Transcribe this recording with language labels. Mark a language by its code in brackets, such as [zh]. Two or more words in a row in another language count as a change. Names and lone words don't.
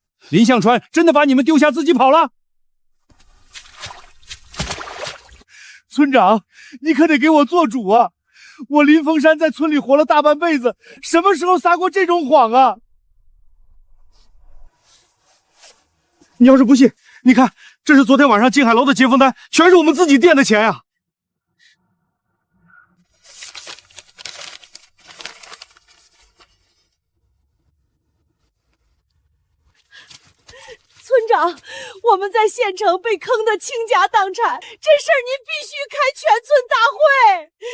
[zh] 林向川真的把你們丟下自己跑了？村長，你可得給我做主啊！我林峰山在村裡活了大半輩子，什麼時候撒過這種謊啊？你要是不信，你看，這是昨天晚上金海樓的結婚單，全是我們自己墊的錢呀。村長，我們在縣城被坑得傾家蕩產，這事兒您必須開全村大會。